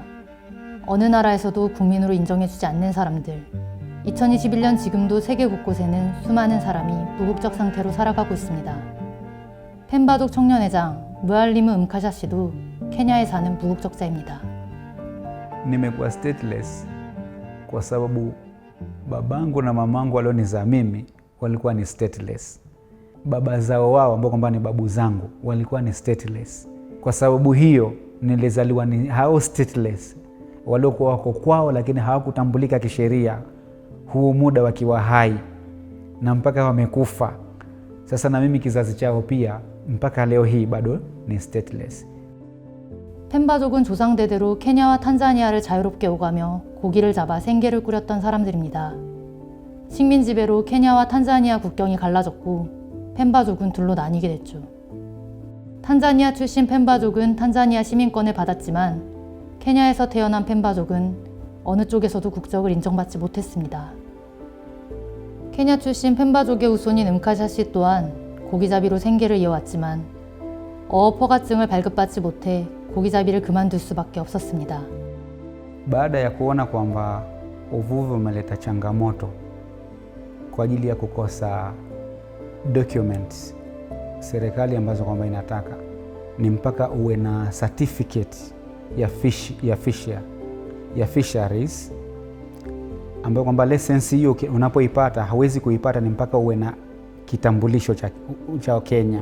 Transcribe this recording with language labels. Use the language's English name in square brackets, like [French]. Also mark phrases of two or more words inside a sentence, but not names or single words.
[Korean] 어느 나라에서도 국민으로 인정해주지 않는 사람들. 2021년 지금도 세계 곳곳에는 수많은 사람이 무국적 상태로 살아가고 있습니다. 펜바족 청년회장 무알리무 음카샤 씨도 케냐에 사는 무국적자입니다. [Swahili] Nimekuwa stateless kwa sababu babangu na mamangu walionizaa mimi walikuwa ni stateless. Baba zao wao ambao kwamba ni babu zangu walikuwa ni stateless. Kwa sababu hiyo nilizaliwa ni hao stateless waliokuwa wako kwao, lakini hawakutambulika kisheria huu muda wakiwa hai na mpaka wamekufa. Sasa na mimi kizazi chao pia mpaka leo hii bado ni stateless. [Korean] 펜바족은 조상대대로 케냐와 탄자니아를 자유롭게 오가며 고기를 잡아 생계를 꾸렸던 사람들입니다. 식민 지배로 케냐와 탄자니아 국경이 갈라졌고 펜바족은 둘로 나뉘게 됐죠. 탄자니아 출신 펜바족은 탄자니아 시민권을 받았지만 케냐에서 태어난 펜바족은 어느 쪽에서도 국적을 인정받지 못했습니다. 케냐 출신 펜바족의 후손인 음카샤 씨 또한 고기잡이로 생계를 이어왔지만 어업 허가증을 발급받지 못해 고기잡이를 그만둘 수밖에 없었습니다. [Swahili] Baada ya kuona kwamba uvuvi umeleta changamoto kwa ajili ya kukosa documents serikali ambazo kwamba inataka ni mpaka uwe na certificate ya fisheries ambayo kwamba license hiyo unapoipata hawezi kuipata ni mpaka uwe na kitambulisho cha Kenya.